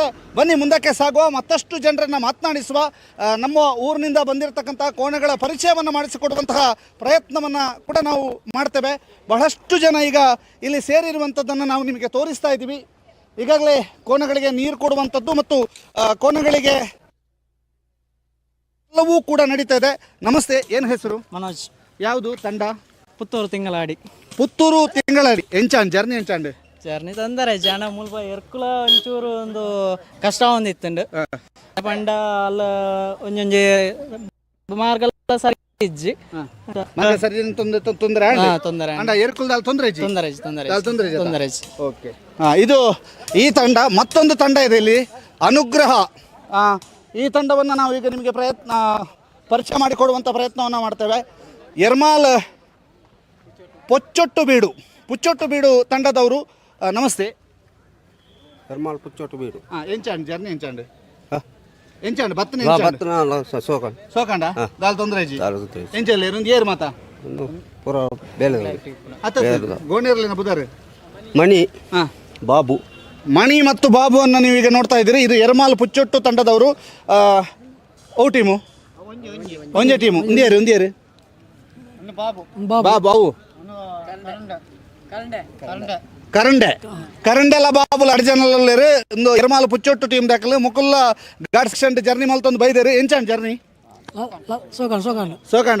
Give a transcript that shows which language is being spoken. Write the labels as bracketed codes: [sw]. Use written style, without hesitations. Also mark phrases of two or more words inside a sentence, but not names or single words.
[kn] ಬನ್ನಿ ಮುಂದಕ್ಕೆ ಸಾಗುವ, ಮತ್ತಷ್ಟು ಜನರನ್ನ ಮಾತನಾಡಿಸುವ, ನಮ್ಮ ಊರಿನಿಂದ ಬಂದಿರತಕ್ಕಂತಹ ಕೋಣೆಗಳ ಪರಿಚಯವನ್ನು ಮಾಡಿಸಿಕೊಡುವಂತಹ ಪ್ರಯತ್ನವನ್ನ ಕೂಡ ನಾವು ಮಾಡ್ತೇವೆ. ಬಹಳಷ್ಟು ಜನ ಈಗ ಇಲ್ಲಿ ಸೇರಿರುವಂಥದ್ದನ್ನು ನಾವು ನಿಮಗೆ ತೋರಿಸ್ತಾ ಇದ್ದೀವಿ. ಈಗಾಗಲೇ ಕೋಣಗಳಿಗೆ ನೀರು ಕೊಡುವಂಥದ್ದು ಮತ್ತು ಕೋಣಗಳಿಗೆ ಎಲ್ಲವೂ ಕೂಡ ನಡೀತಾ ಇದೆ. ನಮಸ್ತೆ, ಏನು ಹೆಸರು? ಮನೋಜ್. ಯಾವುದು ತಂಡ? ಪುತ್ತೂರು [tcy] ತಿಂಗಳಾಡಿ. ಎಂಚಾಂಡ್ ಜರ್ನಿ ತೊಂದರೆ ಜನ ಮುಲ್ಪ ಎರ್ಕುಲ ಒಂಚೂರು ಒಂದು ಕಷ್ಟ ಒಂದಿತ್ತುಂಡು ಪಂಡ ಅಲ್ಲ ಒಂಜೊಂಜಿ ಮಾರ್ಗ ಸರಿ ಇಜ್ಜಿ [kn] ತೊಂದರೆ ಓಕೆ. ಇದು ಈ ತಂಡ. ಮತ್ತೊಂದು ತಂಡ ಇದೆ ಇಲ್ಲಿ, ಅನುಗ್ರಹ. ಈ ತಂಡವನ್ನು ನಾವು ಈಗ ನಿಮಗೆ ಪರಿಚಯ ಮಾಡಿಕೊಡುವಂಥ ಪ್ರಯತ್ನವನ್ನು ಮಾಡ್ತೇವೆ. ಎರ್ಮಾಲ್ ಪುಚ್ಚೊಟ್ಟು ಬೀಡು ತಂಡದವರು. ನಮಸ್ತೆ. ಎರ್ಮಾಲ್ ಪುಚ್ಚೊಟ್ಟು ಬೀಡು [tcy] ಎಂಚಾಂಡ್ ಜರ್ನಿ ಎಂಚಾಂಡ್ ಬತ್ತನೆ ಸೋಕಂಡ ದಾಲ್ ತೊಂದರೆಜಿ ಎಂಚಲ್ಲಿ ಒಂದು ಏರು ಮಾತಾ ಪೂರ ಬೇಲೆ ಗೋಣಿರಲಿನ ಬುಧಾರು ಮಣಿ [kn] ಮತ್ತು ಬಾಬುವನ್ನು ನೀವು ಈಗ ನೋಡ್ತಾ ಇದ್ದೀರಿ. ಇದು ಎರ್ಮಾಲ್ ಪುಚ್ಚೊಟ್ಟು ತಂಡದವರು. [tcy] ಓ ಟೀಮು ಒಂದೇ ಟೀಮು ಒಂದೇರು ಬಾಬು ಕರಂಡೆಲ ಬಾಬುಲ್ ಅಡ್ಜನಲ್ಲೇರು ಒಂದು ಎರ್ಮಾಲ್ ಪುಚ್ಚೊಟ್ಟು ಟೀಮ್ ದಾಖಲೆ ಮುಕುಲ್ಲ [en] ghat section [tcy] ಜರ್ನಿ ಮಲ್ತೊಂದು ಬೈದೇರು ಎಂಚಾಂಡ್ ಜರ್ನಿ ಸೋಕಂಡ.